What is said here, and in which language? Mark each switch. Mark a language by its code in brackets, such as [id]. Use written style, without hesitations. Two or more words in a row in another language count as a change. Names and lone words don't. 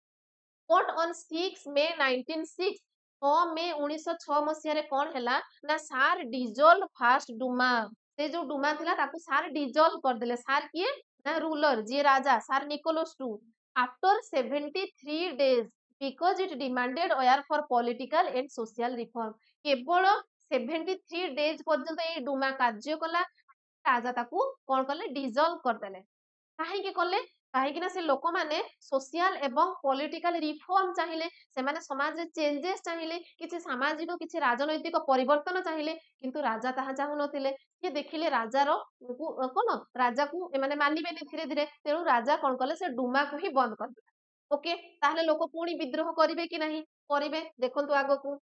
[en] But on 6 May 1906 [or] 6 ମେ 1906 ମସିହାରେ କଣ ହେଲା ନା [en] Tsar dissolved first Duma [or] ସେ ଯୋଉ ଡୁମା ଥିଲା ତାକୁ [en] Tsar dissolved [or] କରିଦେଲେ ସାର୍ କିଏ ନା ରୁଲର ଯିଏ ରାଜା ସାର୍ ନିକୋଲସ୍ [en] two after 73 days because it demanded were for political and social reform [or] କେବଳ [en] 73 days [or] ପର୍ଯ୍ୟନ୍ତ ଏଇ ଡୁମା କାର୍ଯ୍ୟ କଲା ରାଜା ତାକୁ କଣ କଲେ ଡିଜଲ୍ଭ କରିଦେଲେ କାହିଁକି କଲେ କାହିଁକି ନା ସେ ଲୋକମାନେ ସୋସିଆଲ ଏବଂ [en] political reform [or] ଚାହିଁଲେ ସେମାନେ ସମାଜରେ ଚେଞ୍ଜେସ୍ ଚାହିଁଲେ କିଛି ସାମାଜିକ କିଛି ରାଜନୈତିକ ପରିବର୍ତ୍ତନ ଚାହିଁଲେ କିନ୍ତୁ ରାଜା ତାହା ଚାହୁଁନଥିଲେ ସିଏ ଦେଖିଲେ ରାଜାର କଣ ରାଜାକୁ ଏମାନେ ମାନିବେନି ଧୀରେ ଧୀରେ ତେଣୁ ରାଜା କଣ କଲେ ସେ ଡୁମାକୁ ହିଁ ବନ୍ଦ କରିଦେଲେ ଓକେ ତାହେଲେ ଲୋକ ପୁଣି ବିଦ୍ରୋହ କରିବେ କି ନାହିଁ କରିବେ ଦେଖନ୍ତୁ ଆଗକୁ